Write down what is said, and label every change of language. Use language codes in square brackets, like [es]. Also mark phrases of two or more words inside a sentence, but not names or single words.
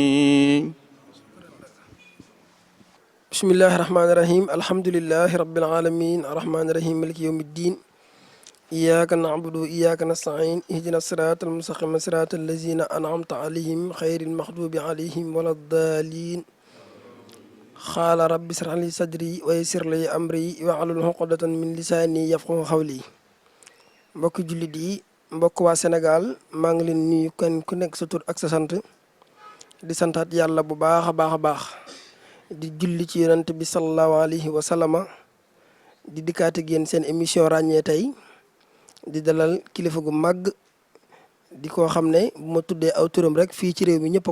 [ar] بسم الله الرحمن الرحيم الحمد لله رب العالمين الرحمن الرحيم مالك يوم الدين إياك نعبد وإياك نستعين اهدنا الصراط المستقيم صراط الذين أنعمت عليهم خير المغضوب عليهم ولا الضالين قال رب اشرح لي صدري ويسر لي أمري واحلل عقدة من لساني يفقهوا قولي [wo] mbokk jullit yi mbokk waa Sénégal maa ngi leen nuyu kenn ku nekk sa tur ak sa sant di santaat yàlla bu baax a baax a baax di julli ci yonent bi [ar] صلى الله عليه وسلم [wo] di dikkaat ak yéen seen émission ràññee tey di dalal kilifa gu màgg di ko xam ne bu ma tuddee aw turam rek fii ci réew mi ñëpp a ko